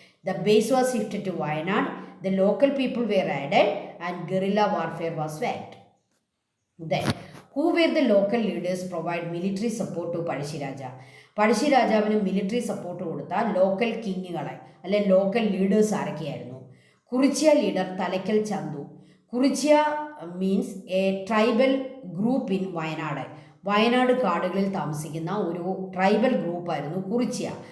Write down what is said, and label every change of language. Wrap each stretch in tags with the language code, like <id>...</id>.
<en>The base was shifted to Wayanad, the local people were added and guerrilla warfare was waged. Then, who were the local leaders provide military support to Pazhassi Raja?</en> <ml>പഴശ്ശി രാജാവിന് military support കൊടുത്ത local കിങ്ങുകളെ അല്ലെ local leaders ആരൊക്കെയായിരുന്നു?</ml> <en>Kurichya leader Thalakkal Chandu. Kurichya means a tribal group in Wayanad.</en> <ml>Wayanad കാടുകളിൽ താമസിക്കുന്ന ഒരു tribal ഗ്രൂപ്പായിരുന്നു Kurichya.</ml>